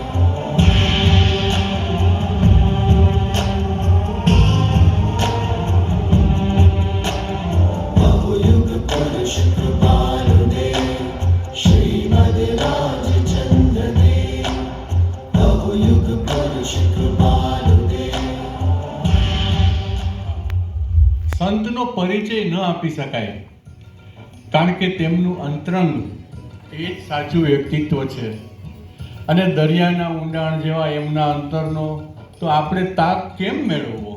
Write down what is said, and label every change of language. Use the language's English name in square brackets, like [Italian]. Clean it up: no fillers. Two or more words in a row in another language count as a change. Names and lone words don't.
[Gujarati] बहुयुग पुरुष कृपालु देव श्रीमद राजचंद्र देव. बहुयुग पुरुष कृपालु देव. સંતનો પરિચય ન આપી શકાય, કારણ કે તેમનું અંતરંગ એ જ સાચું વ્યક્તિત્વ છે. અને દરિયાના ઊંડાણ જેવા એમના અંતરનો તો આપણે તાક કેમ મેળવવો?